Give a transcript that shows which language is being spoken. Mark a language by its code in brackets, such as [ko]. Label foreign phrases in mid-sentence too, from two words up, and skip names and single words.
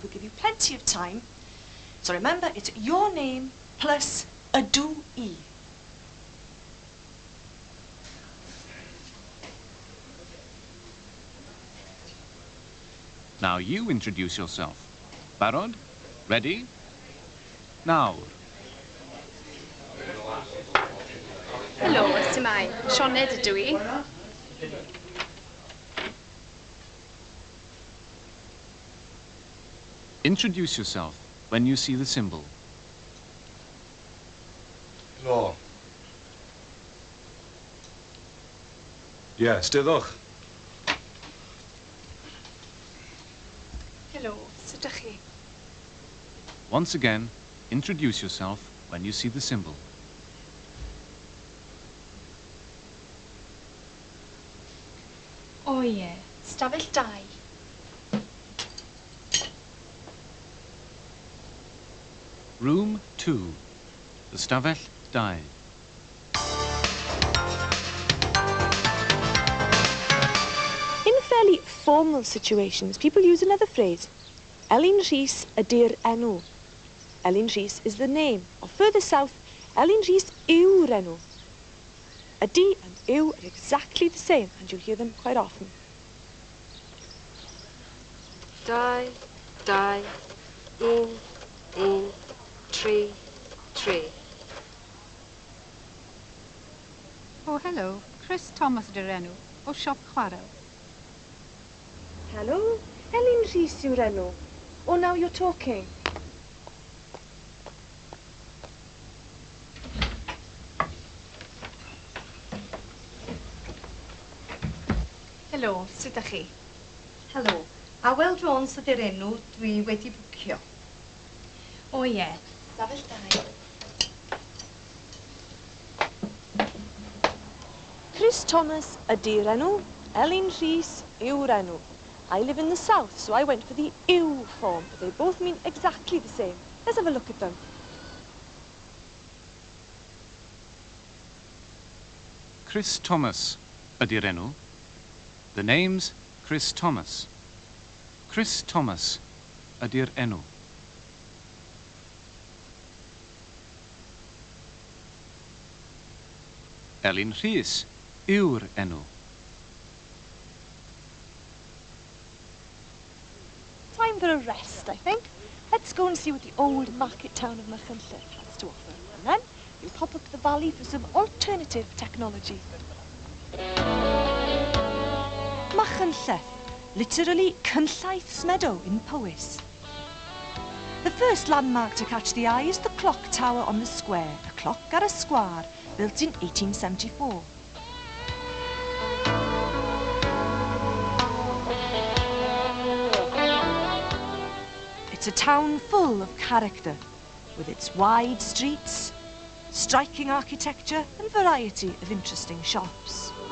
[en] We'll give you plenty of time. So remember, it's your name plus [cy] ydw i. [en] Now you introduce yourself. Barod? Ready? Now. [cy] Helo, ystimau. Sioned ydw i. [en] Introduce yourself when you see the symbol. [cy] Helo. Ie, steddwch. Helo, sut ydych chi? [en] Once again, introduce yourself when you see the symbol. [cy] O ie, stafell 2. [en] Room 2. [cy] The stafell 2. [en] In fairly formal situations, people use another phrase. [cy] Elin Rhys ydy'r enw. [en] Elin Rhys is the name. Or further south, [cy] Elin Rhys yw'r enw. [en] Ydy and yw are exactly the same, and you'll hear them quite often. 2, 2, 1, 1, 3, 3. Oh, hello. [cy] Chris Thomas ydy'r enw, o siop chwarel. Hello, Elin Rhys yw'r enw. [en] Oh, now you're talking. [cy] Helo, sut ydych chi? Helo. Wel Jones ydy'r enw dwi wedi bwcio. O ie. Stafell 2. Chris Thomas ydy'r enw. Elin Rhys yw'r enw. [en] I live in the south, so I went for the ew form, but they both mean exactly the same. Let's have a look at them. [cy] Chris Thomas ydy'r enw. [en] The name's Chris Thomas. [cy] Chris Thomas ydy'r enw. Elin Rhys yw'r enw. [en] Time for a rest, I think. Let's go and see what the old market town of Machynlleth has to offer. And then we'll pop up the valley for some alternative technology. Machynlleth, literally Cynllaeth's Meadow in Powys. The first landmark to catch the eye is the clock tower on the square, a clock [cy] ar a sgwâr, [en] built in 1874. It's a town full of character, with its wide streets, striking architecture and variety of interesting shops.